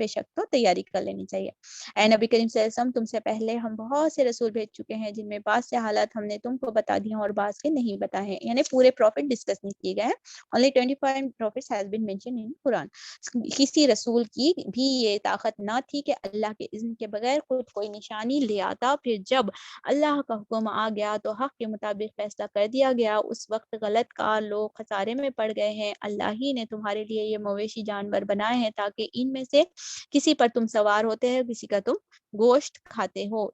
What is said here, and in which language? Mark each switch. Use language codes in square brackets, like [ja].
[ur] بے شک تو تیاری کر لینی چاہیے. اے نبی کریم صلی اللہ علیہ وسلم تم سے پہلے ہم بہت سے رسول بھیج چکے ہیں جن میں بعض سے حالات ہم نے تم کو بتا دی ہیں اور بعض کے نہیں بتائے ہیں. یعنی پورے پروفٹ ڈسکس نہیں کیے گئے ہیں. [en] only 25 prophets has been mentioned in Quran. [ur] کسی رسول کی بھی یہ طاقت نہ تھی کہ اللہ کے اذن کے بغیر خود کوئی نشانی لے آتا. پھر جب اللہ کا حکم آ گیا تو حق کے مطابق فیصلہ کر دیا گیا. اس وقت غلط کار لوگ خسارے میں پڑ گئے ہیں. اللہ ہی نے تمہارے لیے یہ مویشی جانور بنائے ہیں تاکہ ان میں سے کسی پر تم سوار ہوتے ہیں, کسی کا تم گوشت کھاتے ہو.